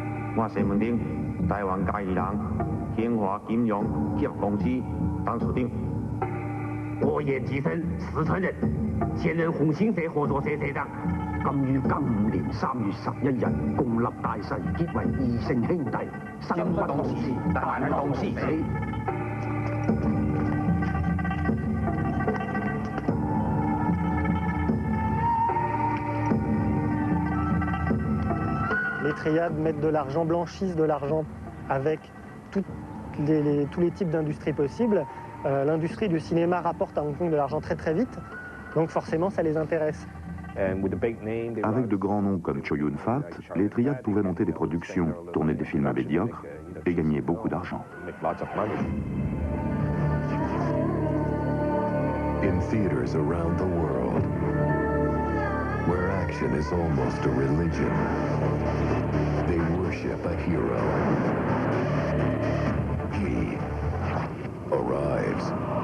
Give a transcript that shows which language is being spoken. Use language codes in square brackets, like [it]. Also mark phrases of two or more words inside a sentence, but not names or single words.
[zh] 我西门町台湾嘉义人兴华金融企业公司当处长。我叶继生，四川人，现任鸿星社合作社社长。今於庚午年3月11日，共立大誓，結為異姓兄弟，生不同時，但同時死。 [fr] Les triades mettent de l'argent, blanchissent de l'argent avec tous les types d'industries possibles. L'industrie du cinéma rapporte à Hong Kong de l'argent très très vite, donc forcément ça les intéresse. Avec de grands noms comme Chow Yun-fat, les triades pouvaient monter des productions, tourner des films médiocres et gagner beaucoup d'argent. [en] In theaters around the world, where action is almost a religion, they worship a hero. He arrives.